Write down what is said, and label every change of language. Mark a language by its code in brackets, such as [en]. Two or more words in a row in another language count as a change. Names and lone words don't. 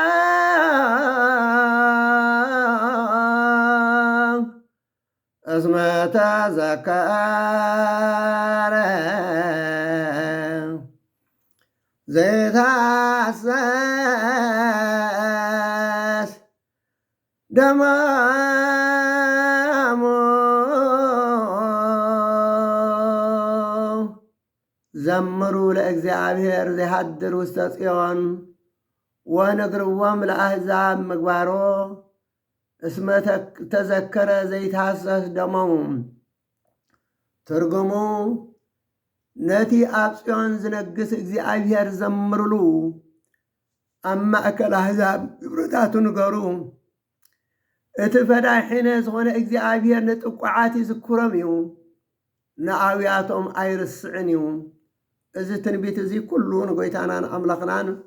[gez] እስመ ተዘከረ ዘይታሰስ ደማሙ ዘምሩ ለእግዚአብሔር ዘይሃድር ውስተ ጽዮን ወንግርዎም ለአሕዛብ ምግባሮ እስመ ተዘከረ ዘይታሰስ ደሞሙ። [ti] ትርጉሙ ነቲ ኣብ ጽዮን ዝነግስ እግዚአብሔር ዘምሩሉ ኣብ ማእከል ኣሕዛብ ግብርታቱ ንገሩ። እቲ ፈዳሒነ ዝኾነ እግዚአብሔር ንጥቋዓት ይዝክሮም እዩ፣ ንዓብያቶም ኣይርስዕን እዩ። እዚ ትንቢት እዚ ኩሉ ንጎይታናን ኣምላኽናን